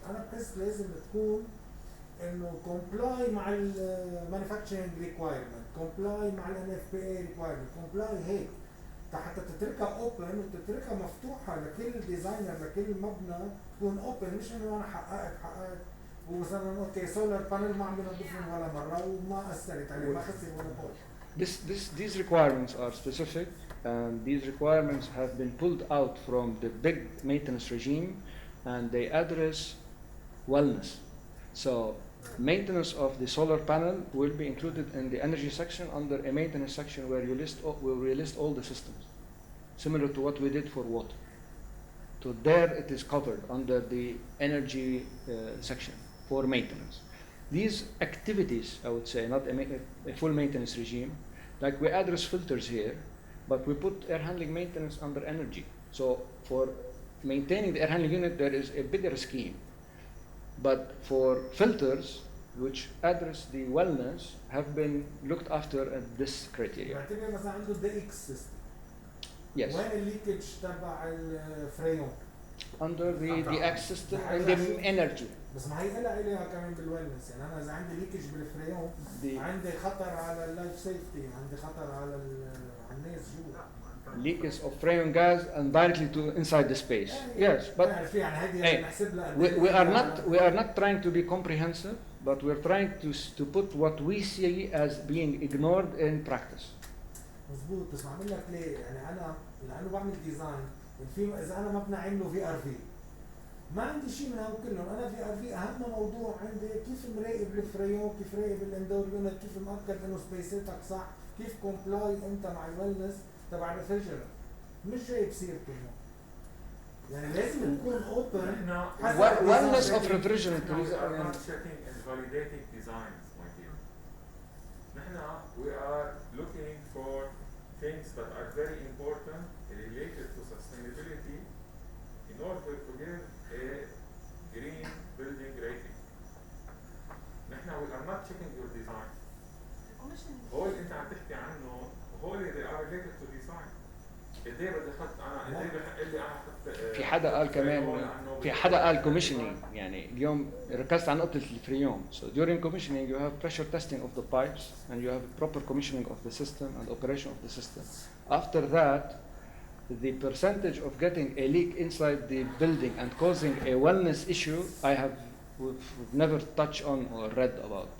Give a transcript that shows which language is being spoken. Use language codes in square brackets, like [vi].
[ar] انا بحس لازم تكون انه كومبلاي مع المانيفاكتشرنج ريكوايرمنت، كومبلاي مع الان اف بي اي ريكوايرمنت، كومبلاي هيك حتى تتركها اوبن وتتركها مفتوحه لكل ديزاينر لكل مبنى، تكون اوبن، مش انه انا حققت ومثلا اوكي سولار بانل ما عم بنظفهم ولا مره وما اثرت عليه، ما خسر ولا بوش. [en] These requirements are specific, and these requirements have been pulled out from the big maintenance regime, and they address wellness. So maintenance of the solar panel will be included in the energy section under a maintenance section where we list all the systems, similar to what we did for water. So there it is covered under the energy section for maintenance. These activities, I would say, not a full maintenance regime, like we address filters here, but we put air handling maintenance under energy. So for maintaining the air handling unit, there is a bigger scheme. But for filters, which address the wellness, have been looked after at this criteria. [ar] بعتبر مثلا عنده دي اكس سيستم. [en] Yes. [ar] وين الليكج تبع الفريون؟ [en] Under the X system and the energy. [ar] بس ما هي لها كمان بالويلنس، يعني انا اذا عندي ليكج بالفريون عندي خطر على اللايف سيفتي، عندي خطر على الناس جوا. [en] Leakage of freon gas and directly to inside the space. Yes, but we are not trying to be comprehensive, but we're trying to put what we see as being ignored in practice. [ar] مظبوط، بس بعمل لك ليه؟ يعني انا لانه بعمل ديزاين، اذا انا مبنى عامله في ار في ما عندي شيء من هذول كلهم، انا في ار في اهم موضوع عندي كيف مراقب الفريون، كيف راقب الاندور يونت، كيف مأكد انه سبيساتك صح، كيف كومبلاي انت مع الويلنس تبع الريفرجرنت، مش جايب سيرته هون. يعني لازم نكون اوبن. [en] Wellness of refrigerant. We are not checking and validating designs, my dear. We are looking for things that are very important related to sustainability in order to give a green building rating. We are not checking your design. [ar] هو اللي انت عم تحكي عنه هو اللي [en] they are related to design. [ar] قديه بدي احط انا قديه بحق لي احط في حدا قال كمان في حدا قال commissioning، يعني اليوم ركزت على نقطة الفريون. [en] So during commissioning you have pressure testing of the pipes and you have proper commissioning of the system and operation of the system. After that, the percentage of getting a leak inside the building and causing a wellness issue, we've never touched on or read about.